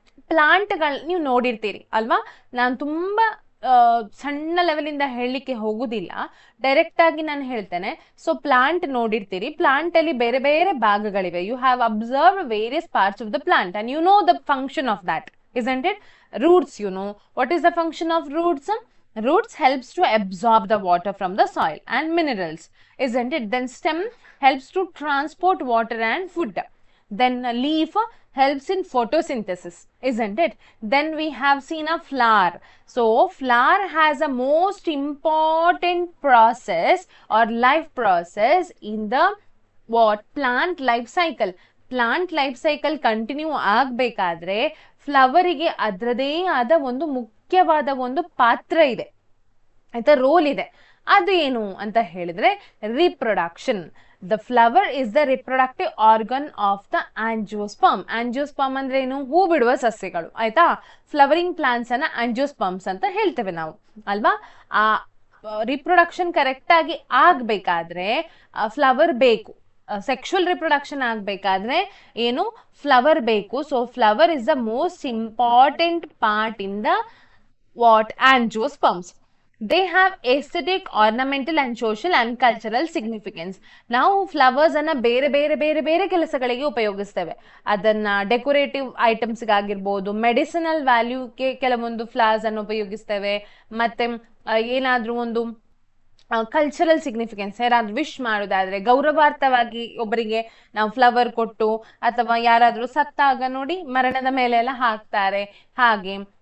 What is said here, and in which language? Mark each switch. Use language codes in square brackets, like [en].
[kn] ಪ್ಲಾಂಟ್ಗಳು ನೀವು ನೋಡಿರ್ತೀರಿ ಅಲ್ವಾ? ನಾನು ತುಂಬಾ ಸಣ್ಣ ಲೆವೆಲಿಂದ ಹೇಳಲಿಕ್ಕೆ ಹೋಗುದಿಲ್ಲ, ಡೈರೆಕ್ಟ್ ಆಗಿ ನಾನು ಹೇಳ್ತೇನೆ. ಸೊ ಪ್ಲಾಂಟ್ ನೋಡಿರ್ತೀರಿ, ಪ್ಲಾಂಟ್ ಅಲ್ಲಿ ಬೇರೆ ಬೇರೆ ಭಾಗಗಳಿವೆ. [en] You have observe various parts of the plant and you know the function of that, isn't it? Roots, you know what is the function of roots? Roots helps to absorb the water from the soil and minerals, isn't it? Then stem helps to transport water and food. Then a leaf helps in photosynthesis, isn't it? Then we have seen a flower. So flower has a most important process or life process in the plant life cycle. [kn] Plant life cycle continue ಆಗ್ಬೇಕಾದ್ರೆ ಫ್ಲವರಿಗೆ ಅದರದೇ ಆದ ಒಂದು ಮುಖ್ಯವಾದ ಒಂದು ಪಾತ್ರ ಇದೆ, ಆಯ್ತಾ? Roll ಇದೆ. ಅದು ಏನು ಅಂತ ಹೇಳಿದ್ರೆ [en] Reproduction. The flower is the reproductive organ of the angiosperm. [kn] Angiosperm ಅಂದ್ರೆ ಏನು? ಹೂ ಬಿಡುವ ಸಸ್ಯಗಳು, ಆಯ್ತಾ? ಫ್ಲವರಿಂಗ್ ಪ್ಲಾಂಟ್ಸ್ ಅನ್ನ ಆಂಜಿಯೋಸ್ಪರ್ಮ್ಸ್ ಅಂತ ಹೇಳ್ತೇವೆ ನಾವು, ಅಲ್ವಾ? ಆ ರಿಪ್ರೊಡಕ್ಷನ್ ಕರೆಕ್ಟ್ ಆಗಿ ಆಗ್ಬೇಕಾದ್ರೆ ಫ್ಲವರ್ ಬೇಕು. ಸೆಕ್ಷುವಲ್ ರಿಪ್ರೊಡಕ್ಷನ್ ಆಗ್ಬೇಕಾದ್ರೆ ಏನು? ಫ್ಲವರ್ ಬೇಕು. [en] So flower is the most important part in the angiosperms. They have aesthetic, ornamental and social and cultural significance. [kn] ನಾವು ಫ್ಲವರ್ಸ್ ಅನ್ನ ಬೇರೆ ಬೇರೆ ಬೇರೆ ಬೇರೆ ಕೆಲಸಗಳಿಗೆ ಉಪಯೋಗಿಸ್ತೇವೆ. ಅದನ್ನ ಡೆಕೋರೇಟಿವ್ ಐಟಮ್ಸ್ ಆಗಿರ್ಬೋದು, ಮೆಡಿಸಿನಲ್ ವ್ಯಾಲ್ಯೂಗೆ ಕೆಲವೊಂದು ಫ್ಲವರ್ಸ್ ಅನ್ನು ಉಪಯೋಗಿಸ್ತೇವೆ. ಮತ್ತೆ ಏನಾದ್ರೂ ಒಂದು ಕಲ್ಚರಲ್ ಸಿಗ್ನಿಫಿಕೆನ್ಸ್, ಯಾರಾದ್ರೂ ವಿಶ್ ಮಾಡೋದಾದ್ರೆ ಗೌರವಾರ್ಥವಾಗಿ ಒಬ್ಬರಿಗೆ ನಾವು ಫ್ಲವರ್ ಕೊಟ್ಟು, ಅಥವಾ ಯಾರಾದ್ರೂ ಸತ್ತಾಗ ನೋಡಿ ಮರಣದ ಮೇಲೆ ಎಲ್ಲ ಹಾಕ್ತಾರೆ ಹಾಗೆ.